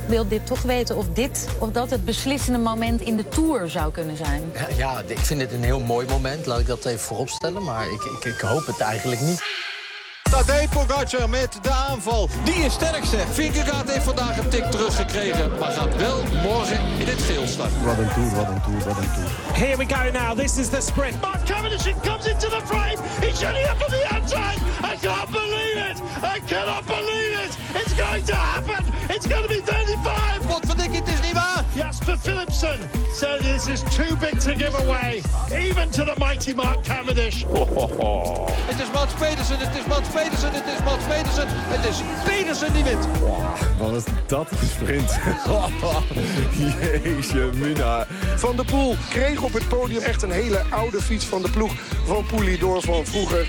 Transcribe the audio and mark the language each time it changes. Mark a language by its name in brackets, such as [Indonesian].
[Dutch] Wil dit toch weten of dat het beslissende moment in de Tour zou kunnen zijn? Ja, ik vind het een heel mooi moment. Laat ik dat even vooropstellen, maar ik hoop het eigenlijk niet. Tadej Pogacar met de aanval. Die is sterk, zeg. Vingegaard heeft vandaag een tik teruggekregen, maar gaat wel morgen in het geel starten. Wat een Tour, wat een Tour, wat een Tour. [English] Here we go now, this is the sprint. Mark Cavendish comes into the frame. He's shooting up on the outside. I can't believe it. I cannot believe it. It's going to happen. It's going to be 35. [Dutch] Wat verdik, het is niet waar. Jasper Philipsen. [English] So this is too big to give away. Even to the mighty Mark Cavendish. [Dutch] Het is Mats Pedersen, het is Mats Pedersen, het is Mats Pedersen, het is Pedersen die wint. Wow, wat is dat een sprint. Jeetje, Mina. Van der Poel kreeg op het podium echt een hele oude fiets van de ploeg van Poulidor van vroeger.